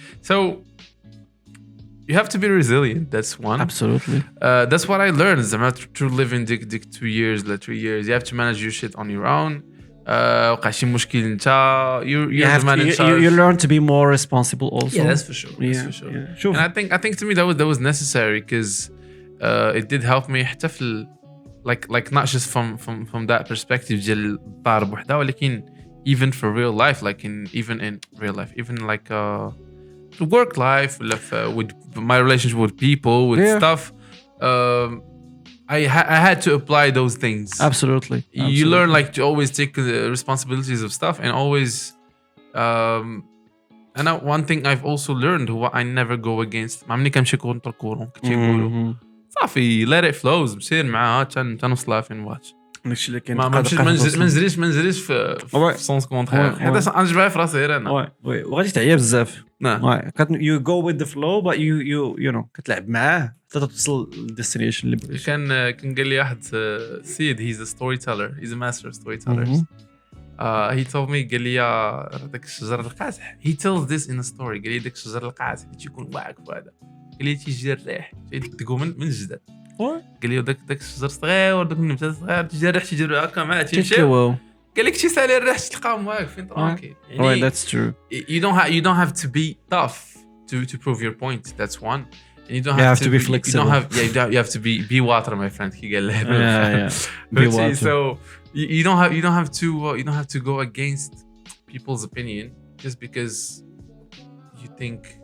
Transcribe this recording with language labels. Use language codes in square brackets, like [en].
[en] So you have to be resilient. That's one. Absolutely. That's what I learned. To live in dik 2 years, 3 years. You have to manage your shit on your own. [ar] وقع شي مشكل انت [en] you manage. You learn to be more responsible also. Yeah, that's for sure. That's for sure. And I think to me that was necessary because it did help me [ar] حتى في [en] like not just from that perspective [ar] ديال الضرب وحده ولكن [en] even for real life like even in real life even like work life with my relationship with people with stuff I had to apply those things. Absolutely. You learn like to always take the responsibilities of stuff and always and one thing I've also learned [ar] هو [en] I never go against [ar] ما عمرني كنمشي كونتر كورون كنت يقولوا [en] صافي let it flows [ar] مسير معاها تنوصلها فين بغات داكشي اللي كاين ما نزريش في سونس كونترير حيت نجبرها في راسي غير انا وي وغادي تعيا بزاف [en] you go with the flow but you know [ar] كتلعب معاه حتى توصل للديستنيشن اللي بغيتي. كان قال لي واحد سيد [en] he's a storyteller he's a master storyteller he told me [ar] قال لي داك الشجر القاسح [en] he tells this in a story [ar] قال لي داك الشجر القاسح تيكون واقف هذا قال لي تيجي الريح تيدقو من الجدار قال لي داك الشجر صغير داك النبته صغير تيجي الريح تيجي هكا معاه تيمشي قال لك تيسالي الريح تلقاهم واقفين طرونكي يعني [en] that's true you don't have to be tough to prove your point that's one and you don't have to be flexible you have to be water my friend he [ar] قال له [en] be water so you don't have to go against people's opinion just because you think